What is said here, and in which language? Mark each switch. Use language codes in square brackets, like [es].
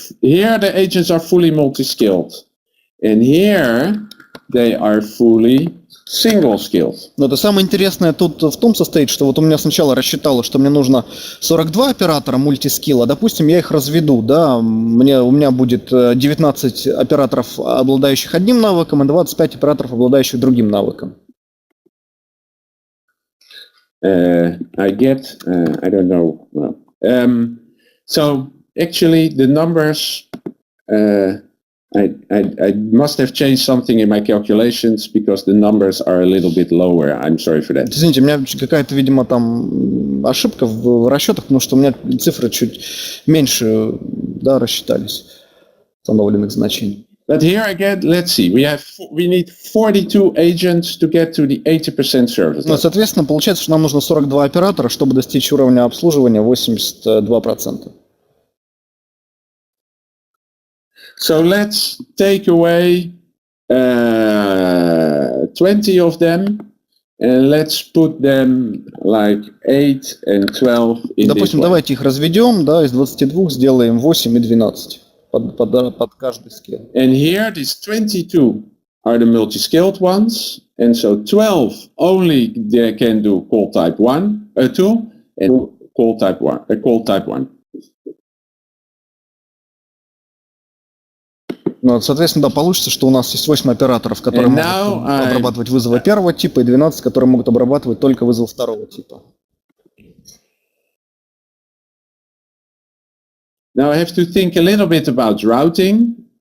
[en] Here the agents are fully multi-skilled, and here they are fully single-skilled. [ru] Но это самое интересное тут в том состоит, что вот у меня сначала рассчитало, что мне нужно 42 оператора мультискилла, допустим, я их разведу, да, у меня будет 19 операторов, обладающих одним навыком, и 25 операторов, обладающих другим навыком. [en] I don't know. So actually the numbers, I must have changed something in my calculations because the numbers are a little bit lower. I'm sorry for that. [ru] Извините, у меня какая-то, видимо, там ошибка в расчетах, потому что у меня цифры чуть меньше, да, рассчитались установленных значений. [en] But here again, let's see. We need 42 agents to get to the 80% service. [ru] Ну, соответственно, получается, что нам нужно 42 оператора, чтобы достичь уровня обслуживания 82%. [en] So let's take away 20 of them, and let's put them like 8 and 12 in. [ru] Допустим, давайте их разведем, да, из 22 сделаем 8 и 12 под каждый скилл. [en] And here these 22 are the multi-skilled ones, and so 12 only they can do call type 1, 2, and call type 1. [ru] Ну, соответственно, да, получится, что у нас есть 8 операторов, которые могут обрабатывать вызовы первого типа, и 12, которые могут обрабатывать только вызов второго типа. [en] Now I have to think a little bit about routing.